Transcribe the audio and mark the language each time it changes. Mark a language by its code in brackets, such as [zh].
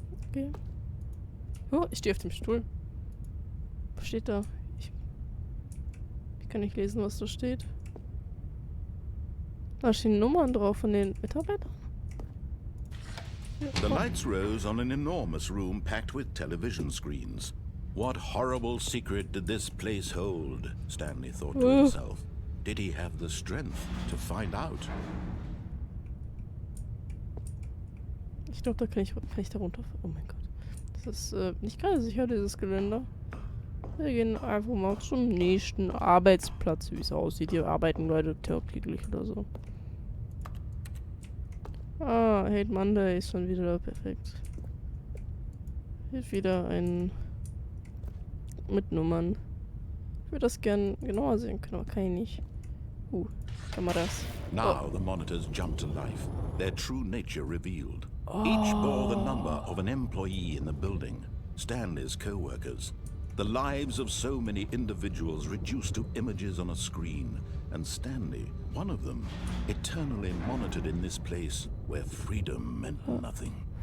[de] Okay. Oh, ich stehe auf dem Stuhl. Was steht da? Ich kann nicht lesen, was da steht. Da stehen Nummern drauf von den Mitarbeitern. [en] The lights rose on an enormous room packed with television screens. What horrible secret did this place hold? Stanley thought to himself. Did he have the strength to find out? [de] Ich glaube, da kann ich da runter. Oh mein Gott. Das ist nicht gerade sicher, dieses Geländer. Wir gehen einfach mal zum nächsten Arbeitsplatz, wie es aussieht. Hier arbeiten Leute tagtäglich oder so. Ah, Hate Monday ist schon wieder da. Perfekt. Hier wieder ein mit Nummern. Ich würde das gern genauer sehen können, aber kann ich nicht. Kameras. [en] Now the monitors jumped to life, their true nature revealed. Each bore the number of an employee in the building, Stanley's co-workers. The lives of so many individuals reduced to images on a screen, and Stanley, one of them, eternally monitored in this place where freedom meant nothing.